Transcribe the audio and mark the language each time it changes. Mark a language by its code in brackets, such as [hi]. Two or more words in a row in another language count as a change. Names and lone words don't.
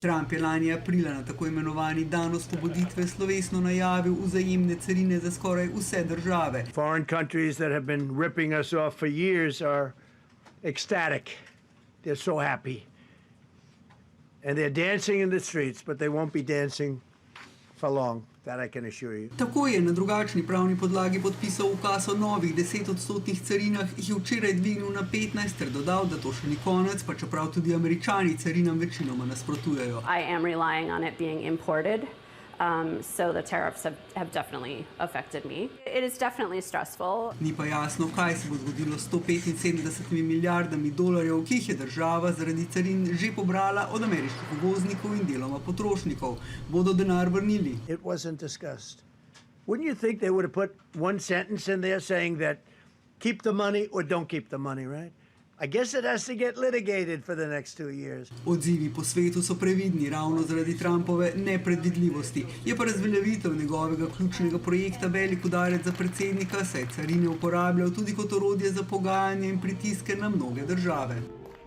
[sl] Trump je lani aprila na tako imenovani dan osvoboditve slovesno najavil vzajemne carine za skoraj vse države. [en] Foreign countries that have been ripping us off for years are ecstatic. They're so happy. And they're dancing in the streets, but they won't be dancing for long. That I can assure you. [sl] Tako je na drugačni pravni podlagi podpisal ukaz o novih 10-odstotnih carinah, jih je včeraj dvignil na 15 ter dodal, da to še ni konec, pa čeprav tudi Američani carinam večinoma nasprotujejo. [en] I am relying on it being imported, so the tariffs have definitely affected me. It is definitely stressful. [sl] Ni pa jasno, kaj se bo zgodilo s 175 milijardami dolarjev, ki jih je država zaradi carin že pobrala od ameriških uvoznikov in deloma potrošnikov. Bodo denar vrnili? [en] It wasn't discussed. Wouldn't you think they would have put one sentence in there saying that keep the money or don't keep the money, right? I guess it has to get litigated for the next 2 years. [sl] Odzivi po svetu so previdni ravno zaradi Trumpove nepredvidljivosti. Je pa razveljavitev njegovega ključnega projekta velik udarec za predsednika, saj carine uporabljal tudi kot orodje za pogajanje in pritiske na mnoge države.